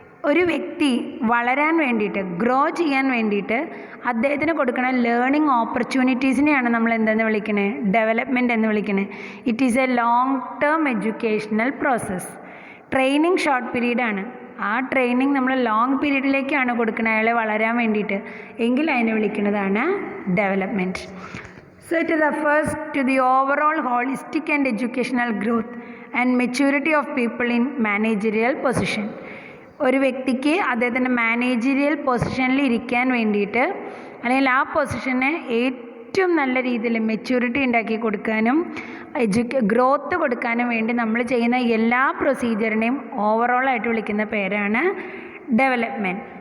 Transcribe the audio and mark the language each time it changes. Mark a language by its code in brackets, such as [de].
[ml] ഒരു വ്യക്തി വളരാൻ വേണ്ടിയിട്ട്, ഗ്രോ ചെയ്യാൻ വേണ്ടിയിട്ട് അദ്ദേഹത്തിന് കൊടുക്കുന്ന ലേണിംഗ് ഓപ്പർച്യൂണിറ്റീസിനെയാണ് നമ്മൾ എന്തെന്ന് വിളിക്കുന്നത്? ഡെവലപ്മെൻറ്റ് എന്ന് വിളിക്കുന്നത്. [en] It is a long term educational process. [ml] Training short പീരീഡാണ്, ആ ട്രെയിനിങ് നമ്മൾ ലോങ് പീരീഡിലേക്കാണ് കൊടുക്കുന്നത് അയാളെ വളരാൻ വേണ്ടിയിട്ട്, എങ്കിൽ അതിനെ വിളിക്കുന്നതാണ് development. [en] So it refers to the overall holistic and educational growth and maturity of people in managerial position. [ml] ഒരു വ്യക്തിക്ക് അദ്ദേഹത്തിൻ്റെ മാനേജറിയൽ പൊസിഷനിൽ ഇരിക്കാൻ വേണ്ടിയിട്ട് അല്ലെങ്കിൽ ആ പൊസിഷനെ ഏറ്റവും നല്ല രീതിയിൽ മെച്യൂരിറ്റി ഉണ്ടാക്കി കൊടുക്കാനും ഗ്രോത്ത് കൊടുക്കാനും വേണ്ടി നമ്മൾ ചെയ്യുന്ന എല്ലാ പ്രൊസീജിയറിനെയും ഓവറോളായിട്ട് വിളിക്കുന്ന പേരാണ് ഡെവലപ്മെൻറ്റ്.